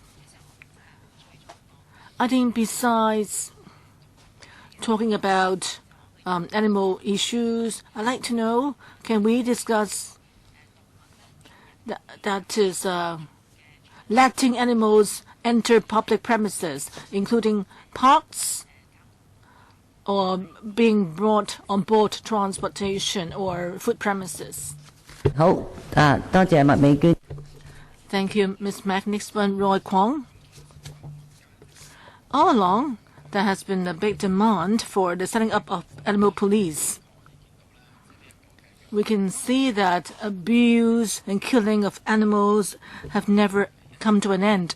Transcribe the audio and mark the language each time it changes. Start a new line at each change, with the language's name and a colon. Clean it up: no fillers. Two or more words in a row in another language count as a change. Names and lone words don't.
English: I think besides talking about animal issues, I'd like to know, can we discuss that is letting animals enter public premises, including parks, or being brought on board transportation or food premises?
Cantonese: 好，多謝麥美娟。
English: Thank you, Ms. Mac. Next one, Roy Kwong. All along, there has been a big demand for the setting up of animal police. We can see that abuse and killing of animals have never come to an end.